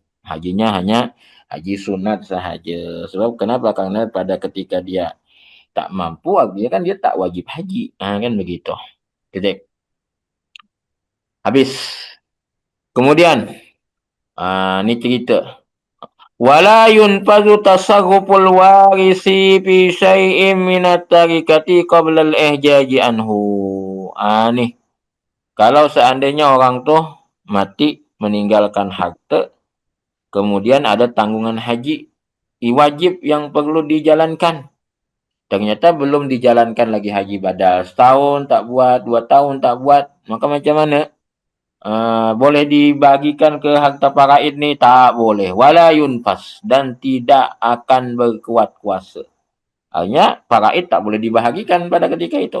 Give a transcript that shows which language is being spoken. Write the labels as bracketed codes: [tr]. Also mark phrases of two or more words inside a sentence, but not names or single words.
[ms] Hajinya hanya haji sunat sahaja. Sebab kenapa? Karena pada ketika dia tak mampu, artinya kan dia tak wajib haji. Kan begitu. Titik. Habis. Kemudian, ini cerita. [ar] ولا ينفذ تصرف الوارث في شيء من التركة قبل الإحجاج عنه. [ms] Nih. Kalau seandainya orang tuh mati meninggalkan harta, kemudian ada tanggungan haji, wajib yang perlu dijalankan. Ternyata belum dijalankan lagi haji badal. Setahun tak buat, 2 tahun tak buat. Maka macam mana? Boleh dibagikan ke harta faraid ni? Tak boleh. [ar] ولا ينفذ. [ms] Dan tidak akan berkuat kuasa. Artinya, faraid tak boleh dibahagikan pada ketika itu.